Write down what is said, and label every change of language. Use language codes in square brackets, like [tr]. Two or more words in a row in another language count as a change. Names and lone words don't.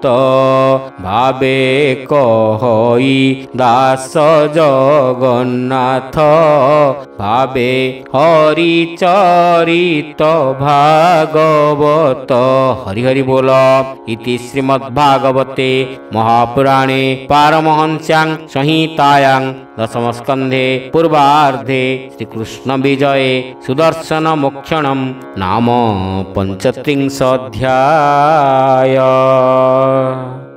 [or] ଭାବେ କହଇ ଦାସ ଜଗନ୍ନାଥ ଭାବେ ହରିଚରିତ ଭାଗବତ। ହରି ହରି ବୋଲ। [sa] ଇତି ଶ୍ରୀମଦ୍ଭାଗବତେ महापुराणे पारमहंस्यां संहितायां दशमस्कन्धे पूर्वार्धे श्रीकृष्ण विजये सुदर्शन मोक्षणं नाम 35 अध्याय।